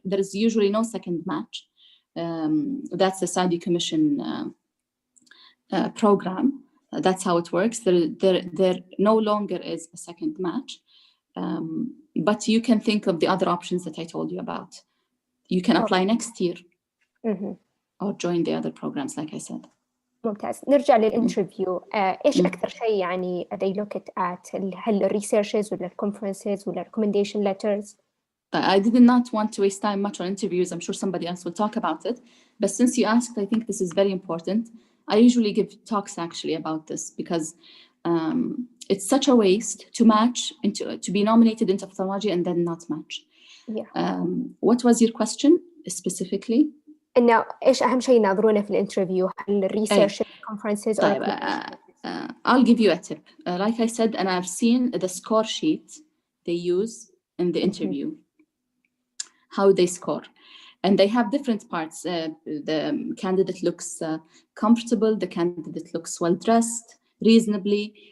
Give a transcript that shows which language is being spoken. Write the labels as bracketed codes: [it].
[en] There is usually no second match. That's the Saudi Commission program. That's how it works. There no longer is a second match. But you can think of the other options that I told you about. You can apply next year or join the other programs, like I said. [ar] ممتاز. نرجع للانترفيو. إيش أكثر شيء يعني [en] they look at [ar] هل الريسيرشز ولا الكونفرنسز ولا recommendation letters؟ [en] I did not want to waste time much on interviews. I'm sure somebody else will talk about it. But since you asked, I think this is very important. I usually give talks actually about this because it's such a waste to match to be nominated into ophthalmology and then not match. Yeah. What was your question specifically? [ar] إنه إيش أهم شيء يناظرونه في الانترفيو؟ هل الريسيرش conferences or [en] I'll give you a tip. Like I said, and I've seen the score sheet they use in the interview, how they score. And they have different parts. The candidate looks comfortable, the candidate looks well-dressed, reasonably.